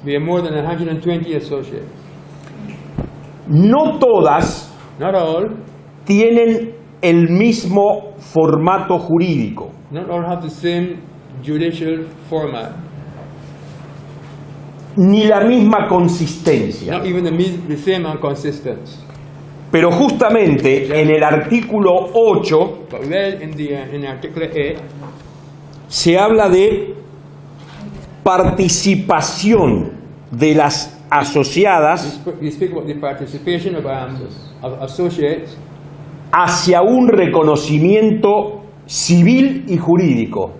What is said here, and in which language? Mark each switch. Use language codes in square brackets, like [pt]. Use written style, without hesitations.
[en] We have more than 120 associates. [es] No todas [en] Not all, [es] tienen el mismo formato jurídico. [en] not all have the same judicial format, [es] Ni la misma consistencia. [en] not even the same consistency. [es] Pero justamente en el artículo 8 [en] But well, in Article 8, [es] se habla de participación de las asociadas [en] We speak about the participation of associates [es] hacia un reconocimiento civil y jurídico.